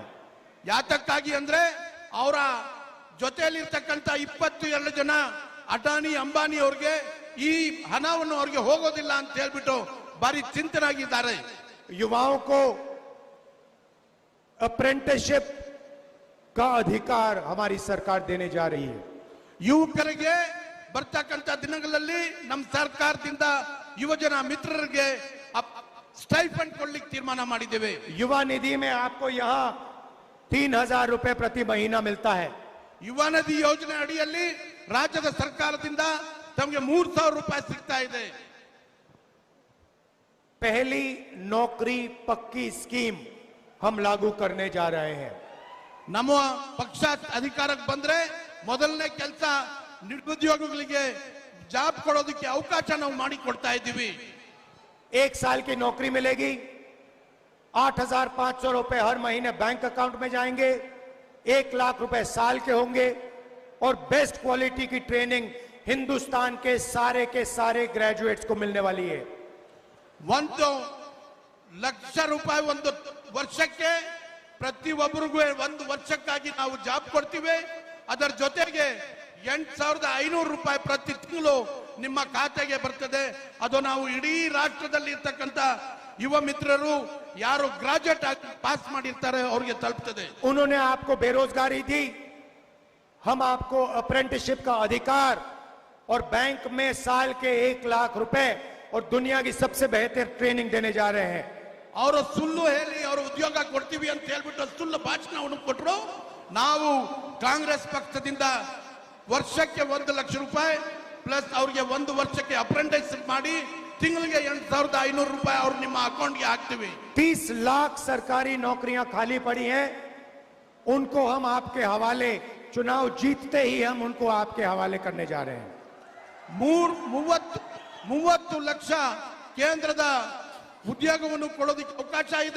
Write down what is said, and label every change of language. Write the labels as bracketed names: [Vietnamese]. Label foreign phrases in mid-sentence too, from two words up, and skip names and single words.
[Kannada] ಯಾತಕ್ಕಾಗಿ ಅಂದ್ರೆ ಅವರ ಜೊತೆಯಲ್ಲಿರ್ತಕ್ಕಂಥ 22 ಜನ ಅಡಾನಿ ಅಂಬಾನಿ ಅವ್ರಿಗೆ ಈ ಹಣವನ್ನು ಅವ್ರಿಗೆ ಹೋಗೋದಿಲ್ಲ ಅಂತ ಹೇಳ್ಬಿಟ್ಟು ಬಾರಿ ಚಿಂತನಾಗಿದ್ದಾರೆ. [Hindi] युवाओं को अप्रेंटिसशिप का अधिकार हमारी सरकार देने जा रही है। [Kannada] ಯುವಕರಿಗೆ ಬರ್ತಕ್ಕಂಥ ದಿನಗಳಲ್ಲಿ ನಮ್ಮ ಸರ್ಕಾರದಿಂದ ಯುವಜನ ಮಿತ್ರರಿಗೆ ಸ್ಟೈಫಂಡ್ ಕೊಡ್ಲಿಕ್ಕೆ ತೀರ್ಮಾನ ಮಾಡಿದ್ದೇವೆ. [Hindi] युवा निधि में आपको यहाँ 3000 रुपए प्रति महीना मिलता है। [Kannada] ಯುವ ನಿಧಿ ಯೋಜನೆ ಅಡಿಯಲ್ಲಿ ರಾಜ್ಯದ ಸರ್ಕಾರದಿಂದ ತಮಗೆ 3000 ರೂಪಾಯಿ ಸಿಗ್ತಾ ಇದೆ. [Hindi] पहली नौकरी पक्की स्कीम हम लागू करने जा रहे हैं। [Kannada] ನಮ್ಮ ಪಕ್ಷ ಅಧಿಕಾರಕ್ಕೆ ಬಂದ್ರೆ ಮೊದಲನೇ ಕೆಲಸ ನಿರುದ್ಯೋಗಿಗಳಿಗೆ ಜಾಬ್ ಕೊಡೋದಕ್ಕೆ ಅವಕಾಶ ನಾವು ಮಾಡಿ ಕೊಡ್ತಾ ಇದ್ದೀವಿ. [Hindi] 1 साल की नौकरी मिलेगी, 8500 रुपए हर महीने बैंक अकाउंट में जाएंगे, 1 लाख रुपए साल के होंगे और [English] best quality [Hindi] की ट्रेनिंग हिंदुस्तान के सारे ग्रेजुएट्स को मिलने वाली है। [Kannada] 1 ಲಕ್ಷ ರೂಪಾಯಿ ಒಂದು ವರ್ಷಕ್ಕೆ ಪ್ರತಿಯೊಬ್ಬರಿಗೂ 1 ವರ್ಷಕ್ಕಾಗಿ ನಾವು ಜಾಬ್ ಕೊಡ್ತೀವಿ. ಅದರ ಜೊತೆಗೆ 8500 ರೂಪಾಯಿ ಪ್ರತಿ ತಿಂಗಳು ನಿಮ್ಮ ಖಾತೆಗೆ ಬರ್ತದೆ. ಅದು ನಾವು ಇಡೀ ರಾಷ್ಟ್ರದಲ್ಲಿ ಇರ್ತಕ್ಕಂಥ ಯುವ ಮಿತ್ರರು ಯಾರು ಗ್ರಾಜುಯೇಟ್ ಆಗಿ ಪಾಸ್ ಮಾಡಿರ್ತಾರೆ ಅವ್ರಿಗೆ ತಲುಪ್ತದೆ. [Hindi] उन्होंने आपको बेरोजगारी दी, हम आपको अप्रेंटिसशिप का अधिकार और बैंक में साल के 1 लाख रुपए और दुनिया की सबसे बेहतर ट्रेनिंग देने जा रहे हैं। [Kannada] ಅವರು ಸುಳ್ಳು ಹೇಳಿ ಅವರು ಉದ್ಯೋಗ ಕೊಡ್ತೀವಿ ಅಂತ ಹೇಳ್ಬಿಟ್ಟು ಸುಳ್ಳು ಭಾಷಣವನ್ನು ಕೊಟ್ಟರು. ನಾವು ಕಾಂಗ್ರೆಸ್ ಪಕ್ಷದಿಂದ ವರ್ಷಕ್ಕೆ 1 ಲಕ್ಷ ರೂಪಾಯಿ ಪ್ಲಸ್ ಅವ್ರಿಗೆ 1 ವರ್ಷಕ್ಕೆ ಅಪ್ರೆಂಟಿಸ್ ಮಾಡಿ ತಿಂಗಳಿಗೆ 8500 ರೂಪಾಯಿ ಅವ್ರು ನಿಮ್ಮ ಅಕೌಂಟ್ಗೆ ಹಾಕ್ತೀವಿ. [Hindi] 30 लाख सरकारी नौकरियां खाली पड़ी हैं, उनको हम आपके हवाले, चुनाव जीतते ही हम उनको आपके हवाले करने जा रहे हैं। [Kannada] 30 ಲಕ್ಷ ಕೇಂದ್ರದ ಉದ್ಯೋಗವನ್ನು ಕೊಡೋದಕ್ಕೆ ಅವಕಾಶ ಇದೆ.